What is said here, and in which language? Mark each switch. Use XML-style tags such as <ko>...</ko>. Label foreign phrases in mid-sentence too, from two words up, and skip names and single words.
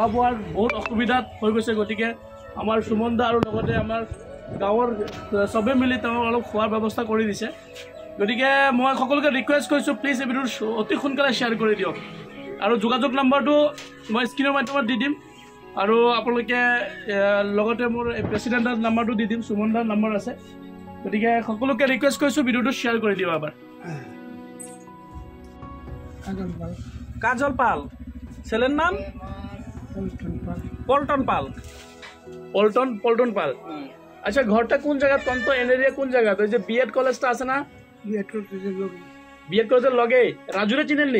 <as>বোৱাৰ বহুত অসুবিধাত হৈ গৈছে গতিকে আমাৰ সুমন দা আৰু লগতে আমাৰ গাঁৱৰ চবে মিলি তেওঁ অলপ খোৱাৰ ব্যৱস্থা কৰি দিছে গতিকে মই সকলোকে ৰিকুৱেষ্ট কৰিছোঁ প্লিজ এই ভিডিঅ'টো অতি সোনকালে শ্বেয়াৰ কৰি দিয়ক আৰু যোগাযোগ নম্বৰটো মই স্ক্ৰীনৰ মাধ্যমত দি দিম আৰু আপোনালোকে লগতে মোৰ প্ৰেচিডেণ্টৰ নাম্বাৰটো দি দিম সুমন দাৰ নম্বৰ আছে গতিকে সকলোকে ৰিকুৱেষ্ট কৰিছোঁ ভিডিঅ'টো শ্বেয়াৰ কৰি দিওঁ এবাৰ</as> <bn>কাজল পাল ছেলের নাম পল্টন পাল পল্টন পাল আচ্ছা ঘরটা কোন জায়গা তন্ত এরিয়া কোন জায়গা ওই যে বিএড কলেজটা আছে না বিএড কলেজের লগে রাজুরে চিনেননি</bn>